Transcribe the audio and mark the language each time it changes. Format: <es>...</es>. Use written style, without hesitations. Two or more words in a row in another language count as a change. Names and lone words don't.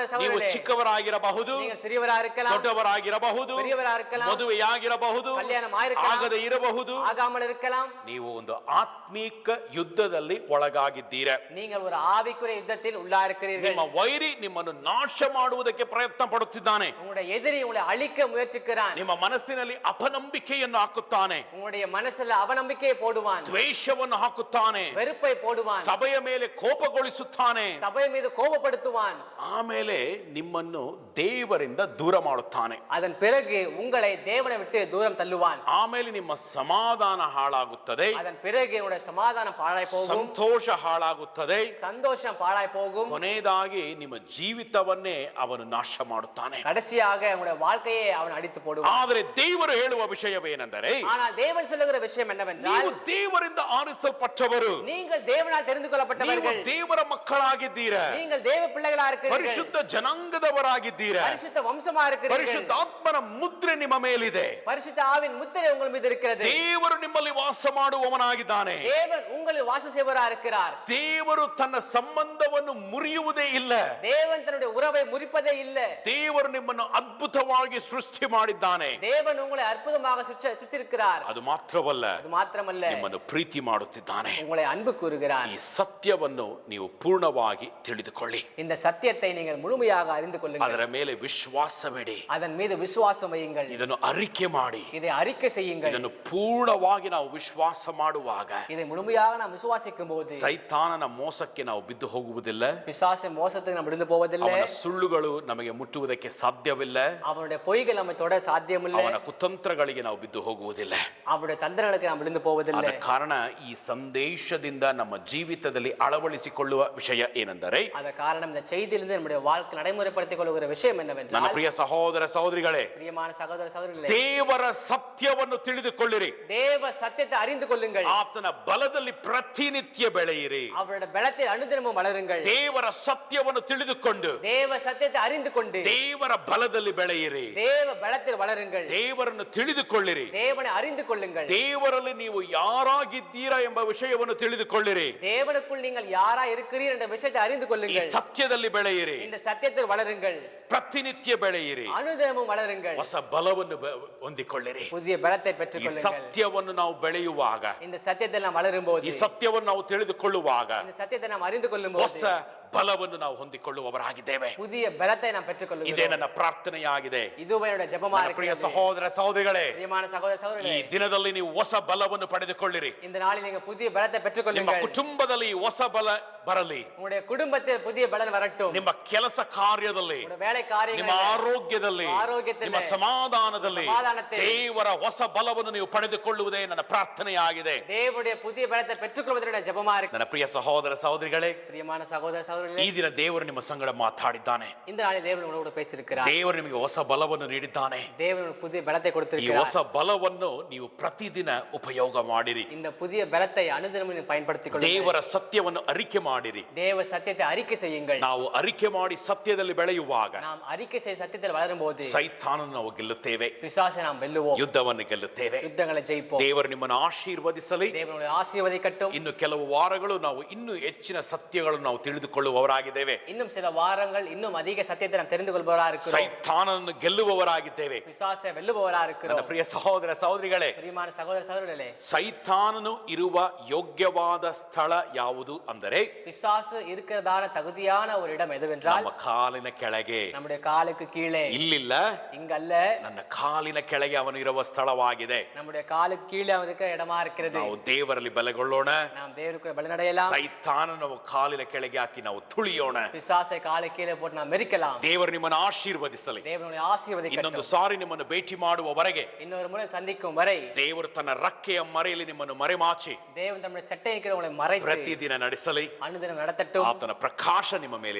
<kn>ನೀವು</kn> <ta>சகோதரிகளே,</ta> <kn>ಚಿಕ್ಕವರಾಗಿರಬಹುದು,</kn> <ta>நீங்கள் சிறியவராக இருக்கலாம்,</ta> <kn>ದೊಡ್ಡವರಾಗಿರಬಹುದು,</kn> <ta>பெரியவராக இருக்கலாம்,</ta> <kn>ಮದುವೆಯಾಗಿರಬಹುದು,</kn> <ta>கல்யாணம் ஆயிருக்கலாம்,</ta> <kn>ಆಗದೇ ಇರಬಹುದು,</kn> <ta>ஆகாமல் இருக்கலாம்.</ta> <kn>ನೀವು ಒಂದು ಆತ್ಮೀಕ ಯುದ್ಧದಲ್ಲಿ ಒಳಗಾಗಿದ್ದೀರ.</kn> <ta>நீங்கள் ஒரு ஆவிக்குரிய யுத்தத்தில் உள்ளாயிருக்கிறீர்கள்.</ta> <kn>ನಿಮ್ಮ ವೈರಿ ನಿಮ್ಮನ್ನು ನಾಶ ಮಾಡುವುದಕ್ಕೆ ಪ್ರಯತ್ನ ಪಡುತ್ತಿದ್ದಾನೆ.</kn> <ta>உங்களுடைய எதிரி உங்களை அழிக்க முயற்சிக்கிறான்.</ta> <kn>ನಿಮ್ಮ ಮನಸ್ಸಿನಲ್ಲಿ ಅಪನಂಬಿಕೆಯನ್ನು ಹಾಕುತ್ತಾನೆ,</kn> <ta>உங்களுடைய மனசுல அவநம்பிக்கையை போடுவான்,</ta> <kn>ದ್ವೇಷವನ್ನು ಹಾಕುತ್ತಾನೆ,</kn> <ta>வெறுப்பை போடுவான்,</ta> <kn>ಸಭೆಯ ಮೇಲೆ ಕೋಪಗೊಳಿಸುತ್ತಾನೆ,</kn> <ta>சபை மீது கோபப்படுத்துவான்.</ta> <kn>ಆಮೇಲೆ ನಿಮ್ಮನ್ನು ದೇವರಿಂದ ದೂರ ಮಾಡುತ್ತಾನೆ.</kn> <ta>அதன் பிறகு உங்களை தேவனை விட்டு தூரம் தள்ளுவான்.</ta> <kn>ಆಮೇಲೆ ನಿಮ್ಮ ಸಮಾಧಾನ ಹಾಳಾಗುತ್ತದೆ,</kn> <ta>அதன் பிறகு உங்களுடைய சமாதானம் பாழாய் போகும்,</ta> <kn>ಸಂತೋಷ ಹಾಳಾಗುತ್ತದೆ,</kn> <ta>சந்தோஷம் பாழாய் போகும்.</ta> <kn>ಕೊನೆಯದಾಗಿ ನಿಮ್ಮ ಜೀವಿತವನ್ನೇ ಅವನು ನಾಶ ಮಾಡುತ್ತಾನೆ.</kn> <ta>கடைசியாக உங்களுடைய வாழ்க்கையை அவன் அடித்து போடுவான்.</ta> <kn>ಆದರೆ ದೇವರು ಹೇಳುವ ವಿಷಯವೇನೆಂದರೆ,</kn> <ta>ஆனால் தேவன் சொல்லுகிற விஷயம் என்னவென்றால்,</ta> <kn>ನೀವು ದೇವರಿಂದ ಆರಿಸಲ್ಪಟ್ಟವರು,</kn> <ta>நீங்கள் தேவனால் தெரிந்து</ta> <kn>ನೀವು</kn> <ta>கொள்ளப்பட்டவர்கள்,</ta> <kn>ದೇವರ ಮಕ್ಕಳಾಗಿದ್ದೀರಾ,</kn> <ta>நீங்கள் தேவ பிள்ளைகளா இருக்கிறீர்கள்,</ta> <kn>ಪರಿಶುದ್ಧ ಜನಾಂಗದವರಾಗಿದ್ದೀರಾ,</kn> <ta>பரிசுத்த வம்சமா இருக்கிறீர்கள்,</ta> <kn>ಪರಿಶುದ್ಧ ಆತ್ಮನ ಮುದ್ರೆ ನಿಮ್ಮ ಮೇಲಿದೆ,</kn> <ta>பரிசுத்த ஆவின் முத்திரை உங்கள் மீது இருக்கிறது,</ta> <kn>ದೇವರು ನಿಮ್ಮಲ್ಲಿ ವಾಸ ಮಾಡುವವನಾಗಿದ್ದಾನೆ.</kn> <ta>தேவன் உங்களில் வாசம் செய்வரா இருக்கிறார்.</ta> <kn>ದೇವರು ತನ್ನ ಸಂಬಂಧವನ್ನು ಮುರಿಯುವುದೇ ಇಲ್ಲ.</kn> <ta>தேவன் தன்னுடைய உறவை முறிப்பதே இல்லை.</ta> <kn>ದೇವರು ನಿಮ್ಮನ್ನು ಅದ್ಭುತವಾಗಿ ಸೃಷ್ಟಿ ಮಾಡಿದ್ದಾನೆ.</kn> <ta>தேவன் உங்களை அற்புதமாக சிருஷ்டித்திருக்கிறார்.</ta> <kn>ಅದು ಮಾತ್ರವಲ್ಲ,</kn> <ta>அது ಮಾತ್ರமல்ல,</ta> <kn>ನಿಮ್ಮನ್ನು ಪ್ರೀತಿ ಮಾಡುತ್ತಿದ್ದಾನೆ.</kn> <ta>உங்களை அன்பு கூறுகிறார்.</ta> <kn>ಈ ಸತ್ಯವನ್ನು ನೀವು ಪೂರ್ಣವಾಗಿ ತಿಳಿದುಕೊಳ್ಳಿ,</kn> <ta>இந்த சத்தியத்தை நீங்கள் முழுமையாக அறிந்து கொள்ளுங்கள்,</ta> <kn>ಅದರ ಮೇಲೆ ವಿಶ್ವಾಸವಿಡಿ,</kn> <ta>அதன் மீது விசுவாசம் வையுங்கள்,</ta> <kn>ಇದನ್ನು ಅರಿಕೆ ಮಾಡಿ,</kn> <ta>இதை அறிக்கை செய்யுங்கள்.</ta> <kn>ಇದನ್ನು ಪೂರ್ಣವಾಗಿ ನಾವು ವಿಶ್ವಾಸ ಮಾಡುವಾಗ</kn> <ta>இதை முழுமையாக நாம் விசுவாசிக்கும் போது</ta> <kn>ಸೈತಾನನ ಮೋಸಕ್ಕೆ ನಾವು ಬಿದ್ದು ಹೋಗುವುದಿಲ್ಲ.</kn> <ta>பிசாசின் மோசத்துக்கு நாம் விழுந்து போவதில்லை.</ta> <kn>ಅವನ ಸುಳ್ಳುಗಳು ನಮಗೆ ಮುಟ್ಟುವುದಕ್ಕೆ ಸಾಧ್ಯವಿಲ್ಲ.</kn> <ta>அவனுடைய பொய்கள் நம்மை தொட சாத்தியமில்லை.</ta> <kn>ಅವನ ಕುತಂತ್ರಗಳಿಗೆ ನಾವು ಬಿದ್ದು ಹೋಗುವುದಿಲ್ಲ.</kn> <ta>அவருடைய தந்திரங்களுக்கு நாம் விழுந்து போவதில்லை.</ta> <kn>ಆದ ಕಾರಣ ಈ ಸಂದೇಶದಿಂದ ನಮ್ಮ ಜೀವಿತದಲ್ಲಿ ಅಳವಡಿಸಿಕೊಳ್ಳುವ ವಿಷಯ ಏನೆಂದರೆ, ಅದ ಕಾರಣ</kn> <ta>இந்த செய்தியிலிருந்து நம்முடைய வாழ்க்கை நடைமுறைப்படுத்திக் கொள்ளுகிற விஷயம் என்னவென்றால்,</ta> <kn>ನನ್ನ ಪ್ರಿಯ ಸಹೋದರ ಸಹೋದರಿಗಳೇ,</kn> <ta>பிரியமான சகோதர சகோதரிகளே,</ta> <kn>ದೇವರ ಸತ್ಯವನ್ನು ತಿಳಿದುಕೊಳ್ಳಿರಿ,</kn> <ta>தேவ சத்தியத்தை அறிந்து கொள்ளுங்கள்,</ta> <kn>ಆತನ ಬಲದಲ್ಲಿ ಪ್ರತಿನಿತ್ಯ ಬೆಳೆಯಿರಿ,</kn> <ta>அவருடைய பலத்தில் அனுதினமும் வளருங்கள்.</ta> <kn>ದೇವರ ಸತ್ಯವನ್ನು ತಿಳಿದುಕೊಂಡು</kn> <ta>தேவ சத்தியத்தை அறிந்து கொண்டு</ta> <kn>ದೇವರ ಬಲದಲ್ಲಿ ಬೆಳೆಯಿರಿ,</kn> <ta>தேவ பலத்தில் வளருங்கள்.</ta> <kn>ದೇವರನ್ನು ತಿಳಿದುಕೊಳ್ಳಿರಿ,</kn> <ta>தேவனை அறிந்து கொள்ளுங்கள்.</ta> <kn>ದೇವರಲ್ಲಿ ನೀವು ಯಾರಾಗಿದ್ದೀರಾ ಎಂಬ ವಿಷಯವನ್ನು ತಿಳಿದುಕೊಳ್ಳಿರಿ,</kn> <ta>தேவனுக்குள் நீங்கள் யாரா இருக்கிறீர்கள் என்ற விஷயத்தை அறிந்து</ta> <kn>ಈ</kn> <ta>கொள்ளுங்கள்.</ta> <kn>ಸತ್ಯದಲ್ಲಿ ಬೆಳೆಯಿರಿ,</kn> <ta>இந்த சத்தியத்தில் வளருங்கள்,</ta> <kn>ಪ್ರತಿನಿತ್ಯ ಬೆಳೆಯಿರಿ,</kn> <ta>அனுதினமும் வளருங்கள்,</ta> <kn>ಹೊಸ ಬಲವನ್ನು ಹೊಂದಿಕೊಳ್ಳಿರಿ.</kn> <ta>புதிய பலத்தை</ta> <kn>ಈ</kn> <ta>பெற்றுக் கொள்ளுங்கள்.</ta> <kn>ಸತ್ಯವನ್ನು ನಾವು ಬೆಳೆಯುವಾಗ,</kn> <ta>இந்த சத்தியத்தை நாம் வளரும் போது,</ta> <kn>ಈ ಸತ್ಯವನ್ನು ನಾವು ತಿಳಿದುಕೊಳ್ಳುವಾಗ</kn> <ta>இந்த சத்தியத்தை நாம் அறிந்து கொள்ளும்</ta> <kn>ಹೊಸ</kn> <ta>போது</ta> <kn>ಬಲವನ್ನು ನಾವು ಹೊಂದಿಕೊಳ್ಳುವವರಾಗಿದ್ದೇವೆ.</kn> <ta>புதிய பலத்தை நாம் பெற்றுக்</ta> <kn>ಇದೇ</kn> <ta>கொள்ளுகிறோம்.</ta> <kn>ನನ್ನ ಪ್ರಾರ್ಥನೆಯಾಗಿದೆ.</kn> <ta>இதுவே என்னுடைய ஜெபமா</ta> <kn>ನನ್ನ ಪ್ರಿಯ</kn> <ta>இருக்கிறது.</ta> <kn>ಸಹೋದರ ಸಹೋದರಿಗಳೇ,</kn> <ta>பிரியமான சகோதர</ta> <kn>ಈ</kn> <ta>சகோதரிகளே,</ta> <kn>ದಿನದಲ್ಲಿ ನೀವು ಹೊಸ ಬಲವನ್ನು ಪಡೆದುಕೊಳ್ಳಿರಿ.</kn> <ta>இந்த நாளில் நீங்க புதிய பலத்தை பெற்றுக்</ta> <kn>ನಿಮ್ಮ</kn> <ta>கொள்ளுங்கள்.</ta> <kn>ಕುಟುಂಬದಲ್ಲಿ ಹೊಸ ಬಲ ಬರಲಿ,</kn> <ta>உங்களுடைய குடும்பத்தில் புதிய பலன் வரட்டும்.</ta> <kn>ನಿಮ್ಮ ಕೆಲಸ ಕಾರ್ಯದಲ್ಲಿ,</kn> <ta>உங்களுடைய வேலை</ta> <kn>ನಿಮ್ಮ</kn> <ta>காரியங்களில்,</ta> <kn>ಆರೋಗ್ಯದಲ್ಲಿ, ಆರೋಗ್ಯದಲ್ಲಿ, ನಿಮ್ಮ ಸಮಾಧಾನದಲ್ಲಿ ಸಮಾಧಾನದಲ್ಲಿ ದೇವರ ಹೊಸ ಬಲವನ್ನು ನೀವು ಪಡೆದುಕೊಳ್ಳುವುದೇ ನನ್ನ ಪ್ರಾರ್ಥನೆಯಾಗಿದೆ.</kn> <ta>தேவனுடைய புதிய பலத்தை பெற்றுக்கொள்வதனுடைய ஜெபமா இருக்கு.</ta> <kn>ನನ್ನ ಪ್ರಿಯ ಸಹೋದರ ಸಹೋದರಿಗಳೇ,</kn> <ta>பிரியமான சகோதர</ta> <kn>ಈ</kn> <ta>சகோதரிகளே,</ta> <kn>ದಿನ ದೇವರು ನಿಮ್ಮ ಸಂಗಡ ಮಾತಾಡಿದ್ದಾನೆ.</kn> <ta>இந்த நாளில் தேவன் உங்களோடு பேசியிருக்கிறார்.</ta> <kn>ದೇವರು ನಿಮಗೆ ಹೊಸ ಬಲವನ್ನು ನೀಡಿದ್ದಾನೆ.</kn> <ta>தேவன் உங்களுக்கு புதிய பலத்தை</ta> <kn>ಈ</kn> <ta>கொடுத்திருக்கிறார்.</ta> <kn>ಹೊಸ ಬಲವನ್ನು ನೀವು ಪ್ರತಿದಿನ ಉಪಯೋಗ ಮಾಡಿರಿ.</kn> <ta>இந்த புதிய பலத்தை அனுதினமும் நீங்கள் பயன்படுத்திக் கொள்ளுங்கள்.</ta> <kn>ದೇವರ ಸತ್ಯವನ್ನು ಅರಿಕೆ ಮಾಡಿರಿ.</kn> <ta>தேவ சத்தியத்தை அறிக்கை செய்யுங்கள்.</ta> <kn>ನಾವು ಅರಿಕೆ ಮಾಡಿ ಸತ್ಯದಲ್ಲಿ ಬೆಳೆಯುವಾಗ</kn> <ta>நாம் அறிக்கை செய்ய சத்தியத்தில் வளரும் போது</ta> <kn>ಸೈತಾನನ್ನು ನಾವು ಗೆಲ್ಲುತ್ತೇವೆ,</kn> <ta>பிசாசை நாம் வெல்லுவோம்,</ta> <kn>ಯುದ್ಧವನ್ನು ಗೆಲ್ಲುತ್ತೇವೆ.</kn> <ta>யுத்தங்களை ஜெயிப்போம்.</ta> <kn>ದೇವರು ನಿಮ್ಮನ್ನು ಆಶೀರ್ವದಿಸಲಿ.</kn> <ta>தேவனுடைய ஆசீர்வதிக்கட்டும்.</ta> <kn>ಇನ್ನು ಕೆಲವು ವಾರಗಳು ನಾವು ಇನ್ನೂ ಹೆಚ್ಚಿನ ಸತ್ಯಗಳನ್ನು ನಾವು ತಿಳಿದುಕೊಳ್ಳುವವರಾಗಿದ್ದೇವೆ.</kn> <ta>இன்னும் சில வாரங்கள் இன்னும் அதிக சத்தியத்தை நாம் தெரிந்து கொள்பவரா இருக்கிறோம்.</ta> <kn>ಸೈತಾನನ್ನು ಗೆಲ್ಲುವವರಾಗಿದ್ದೇವೆ.</kn> <ta>பிசாசை வெல்லுபவரா</ta> <kn>ನನ್ನ</kn> <ta>இருக்கிறோம்.</ta> <kn>ಪ್ರಿಯ ಸಹೋದರ ಸಹೋದರಿಗಳೇ,</kn> <ta>பிரியமான சகோதர சகோதரிகளே,</ta> <kn>ಸೈತಾನನು ಇರುವ ಯೋಗ್ಯವಾದ ಸ್ಥಳ ಯಾವುದು ಅಂದರೆ,</kn> <ta>பிசாசு இருக்கிறதான தகுதியான ஒரு இடம் எதுவென்றால்,</ta> <kn>ನಮ್ಮ ಕಾಲಿನ ಕೆಳಗೆ,</kn> <ta>நம்முடைய காலுக்கு கீழே,</ta> <kn>ಇಲ್ಲಿಲ್ಲ,</kn> <ta>இங்கல்ல,</ta> <kn>ನನ್ನ ಕಾಲಿನ ಕೆಳಗೆ ಅವನು ಇರುವ ಸ್ಥಳವಾಗಿದೆ.</kn> <ta>நம்முடைய காலுக்கு கீழே அவன் இருக்கிற இடமா இருக்கிறது.</ta> <kn>ನಾವು ದೇವರಲ್ಲಿ ಬಲಗೊಳ್ಳೋಣ,</kn> <ta>நாம் தேவனுக்கு பலனடையலாம்.</ta> <kn>ಸೈತಾನನ ನಾವು ಕಾಲಿನ ಕೆಳಗೆ ಹಾಕಿ ನಾವು ತುಳಿಯೋಣ.</kn> <ta>பிசாசை காலை கீழே போட்டு நாம் மெரிக்கலாம்.</ta> <kn>ದೇವರು ನಿಮ್ಮನ್ನು ಆಶೀರ್ವದಿಸಲಿ.</kn> <ta>தேவனுடைய ஆசீர்வதிக்கட்டும்.</ta> <kn>ಇನ್ನೊಂದು ಸಾರಿ ನಿಮ್ಮನ್ನು ಭೇಟಿ ಮಾಡುವವರೆಗೆ</kn> <ta>இன்னொரு முறை சந்திக்கும் வரை</ta> <kn>ದೇವರು ತನ್ನ ರಕ್ಕೆಯ ಮರೆಯಲ್ಲಿ ನಿಮ್ಮನ್ನು ಮರೆಮಾಚಿ</kn> <ta>தேவன் தம்முடைய சட்டை இருக்கிற உங்களை மறைத்து</ta> <kn>ಪ್ರತಿದಿನ ನಡೆಸಲಿ.</kn> <ta>அனுதினம் நடத்தட்டும்.</ta> <kn>ಆತನ ಪ್ರಕಾಶ ನಿಮ್ಮ ಮೇಲಿರಲಿ.</kn>